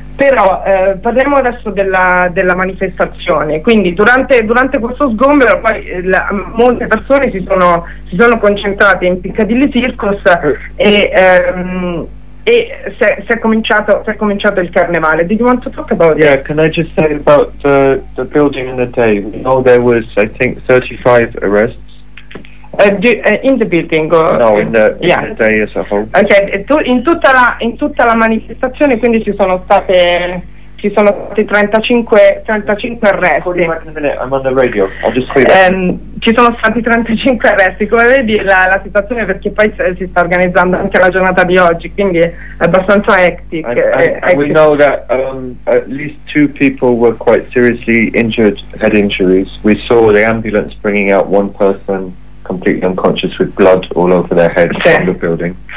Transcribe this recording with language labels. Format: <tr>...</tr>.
<it>Però parliamo adesso della manifestazione. Quindi durante questo sgombero poi molte persone si sono concentrate in Piccadilly Circus e si è cominciato il carnevale.</it> <en>Did you want to talk about Yeah, can I just say about the building in the day? No, there was I think 35 arrests. In the building or in the day as a whole.</en> <it>Okay, in tutta la manifestazione, quindi ci sono state 35 arresti.</it> <en>Wait a minute, I'm on the radio. I'll just say</en> <it>ci sono stati 35 arresti, come vedi la situazione, perché poi si sta organizzando anche la giornata di oggi, quindi è abbastanza hectic.</it> <en>And we know that at least two people were quite seriously injured, had injuries. We saw the ambulance bringing out one person completely unconscious with blood all over their head in the building.</en>